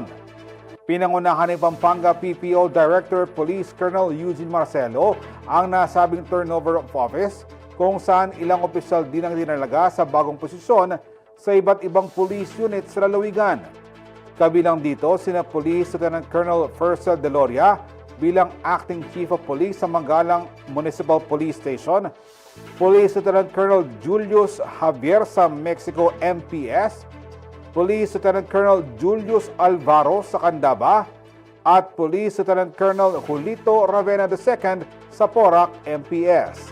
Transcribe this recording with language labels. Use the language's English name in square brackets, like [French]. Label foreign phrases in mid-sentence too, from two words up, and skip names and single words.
[Filipino] Pinangunahan ni Pampanga PPO Director Police Colonel Eugene Marcelo ang nasabing [English] turnover of office [Filipino] kung saan ilang opisyal din ang dinalaga sa bagong posisyon sa iba't ibang police unit sa lalawigan. Kabilang dito sina Police Lieutenant Colonel Fercel Deloria bilang [English] Acting Chief of Police [Filipino] sa Mangalang Municipal Police Station, Police Lieutenant Colonel Julius Javier sa Mexico MPS, Police Lieutenant Colonel Julius Alvaro sa Candaba at Police Lieutenant Colonel Julito Ravena II sa Porac MPS.